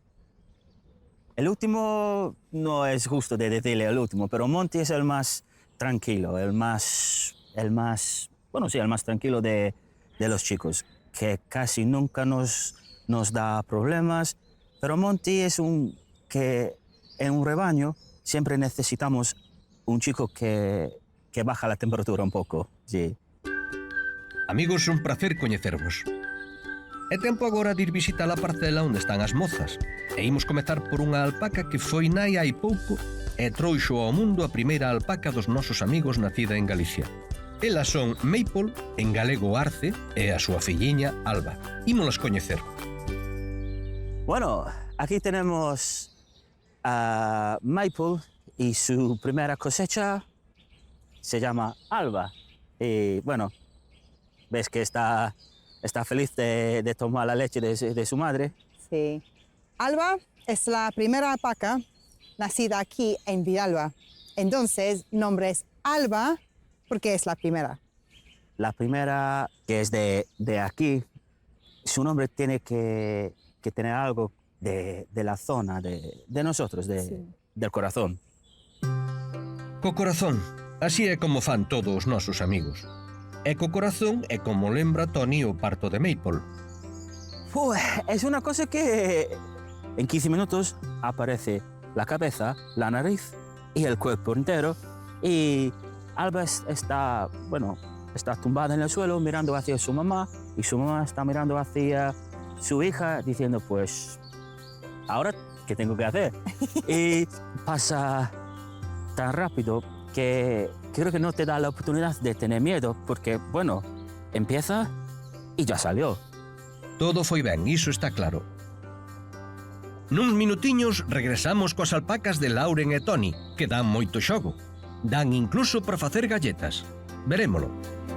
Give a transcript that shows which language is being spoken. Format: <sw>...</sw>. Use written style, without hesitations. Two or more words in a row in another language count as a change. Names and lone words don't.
<es>El último no es justo de decirle el último, pero Monty es el más tranquilo, el más tranquilo de los chicos, que casi nunca nos da problemas, pero Monty es que en un rebaño siempre necesitamos un chico que baja la temperatura un poco, sí.</es> <gl>Amigos, un placer coñecervos. É tempo agora de ir visitar a parcela onde están as mozas. E imos comezar por unha alpaca que foi nai hai pouco e trouxo ao mundo a primeira alpaca dos nosos amigos nacida en Galicia. Elas son Maple, en galego Arce, e a súa filliña Alba. Ímolas coñecer.</gl> <es>Bueno, aquí tenemos a Maple y su primera cosecha se llama Alba. Y bueno, ves que está feliz de tomar la leche de su madre. Sí. Alba es la primera alpaca nacida aquí en Villalba. Entonces, nombre es Alba porque es la primera. La primera, que es de aquí, su nombre tiene que tener algo de la zona, de nosotros, del corazón.</es> <gl>Co corazón, así é como fan todos os nosos amigos. E co corazón é como lembra Tony o parto de Maple.</gl> <es>Es una cosa que en 15 minutos aparece la cabeza, la nariz y el cuerpo entero. Y Alba está tumbada en el suelo mirando hacia su mamá y su mamá está mirando hacia su hija diciendo, pues, ¿ahora qué tengo que hacer? Y pasa tan rápido que creo que no te da la oportunidad de tener miedo porque, bueno, empieza y ya salió.</es> <gl>Todo foi ben, iso está claro. Nuns minutiños regresamos coas alpacas de Lauren e Tony, que dan moito xogo. Dan incluso para facer galletas. Verémolo.</gl>